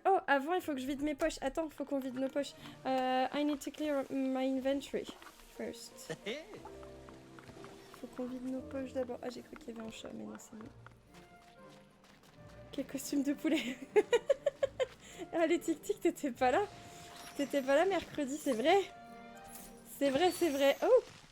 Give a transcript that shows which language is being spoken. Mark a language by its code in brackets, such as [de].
[fr] Oh, avant il faut que je vide mes poches. Attends, faut qu'on vide nos poches. [en] I need to clear my inventory first. [fr] Faut qu'on vide nos poches d'abord. Ah, j'ai cru qu'il y avait un chat, mais non, c'est bon. Quel costume de poulet. Ah, les tic-tic, t'étais pas là. T'étais pas là mercredi, c'est vrai. C'est vrai, c'est vrai. Oh.